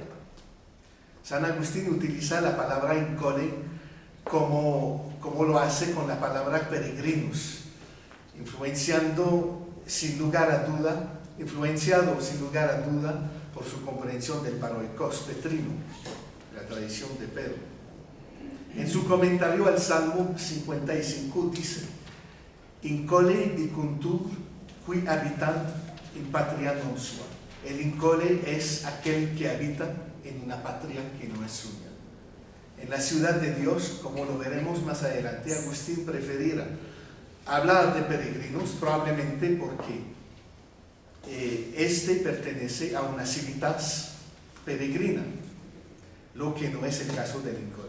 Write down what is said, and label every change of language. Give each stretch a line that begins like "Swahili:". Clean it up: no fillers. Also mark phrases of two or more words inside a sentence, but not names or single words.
Spanish: San Agustín utiliza la palabra incole como lo hace con la palabra peregrinos, influenciado sin lugar a duda por su comprensión del paroikos petrino, la tradición de Pedro. En su comentario al Salmo 55 dice:
Latin: incole dicuntur qui habitant in patria non sua.
Spanish: El incole es aquel que habita en una patria que no es suya. En la ciudad de Dios, como lo veremos más adelante, Agustín preferirá hablar de peregrinos probablemente porque este pertenece a una
Latin: civitas peregrina,
Spanish: lo que no es el caso del incole.